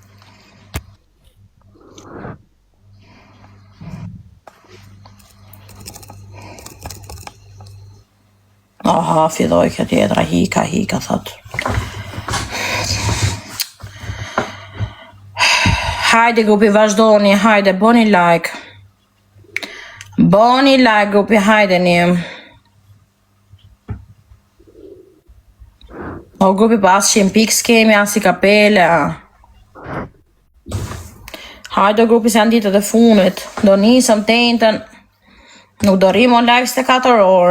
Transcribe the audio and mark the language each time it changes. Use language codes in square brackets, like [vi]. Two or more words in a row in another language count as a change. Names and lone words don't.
[sq] Aha, filloj kjo tjetra, hika, thot. Hajde grupi, vazhdoni, hajde, boni like. Boni like grupi, hajde një. O grupi pas që pik s'kemi as I kapele. Hajde grupi se janë ditët e funit. Do nisëm tentën. Nuk do rrim on live 4 orë.